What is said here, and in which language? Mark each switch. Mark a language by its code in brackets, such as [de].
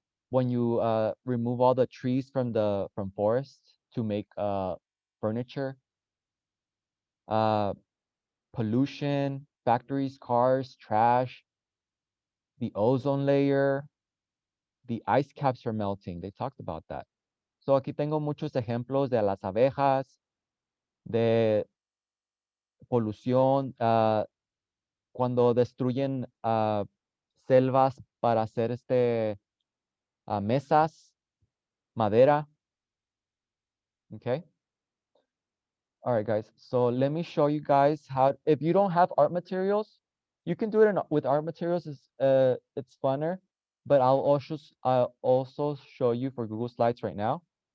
[en] When you remove all the trees from forests to make furniture. Pollution, factories, cars, trash, the ozone layer, the ice caps are melting. They talked about that. [es] So aquí tengo muchos ejemplos de las abejas, de polución, cuando destruyen selvas para hacer mesas, madera. [en] Okay. All right, guys. So let me show you guys how, if you don't have art materials, you can do it with art materials. It's funner, but I'll also show you for Google Slides right now.